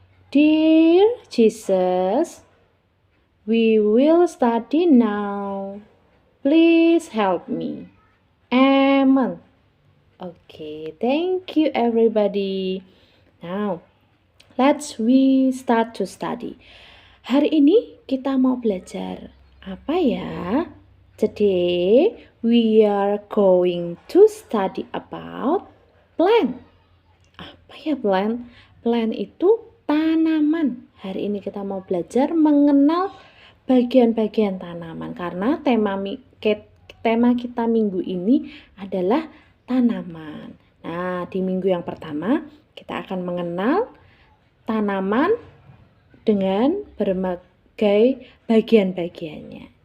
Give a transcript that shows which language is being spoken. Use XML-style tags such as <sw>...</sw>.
<en>Dear Jesus, we will study now. Please help me. Amen. Okay, thank you everybody. Now, we start to study.</en> <id>Hari ini kita mau belajar apa ya?</id> <en>Today we are going to study about plant.</en> <id>Apa ya plant? Plant itu tanaman. Hari ini kita mau belajar mengenal bagian-bagian tanaman karena tema kita minggu ini adalah tanaman. Nah, di minggu yang pertama kita akan mengenal tanaman dengan berbagai bagian-bagiannya.</id>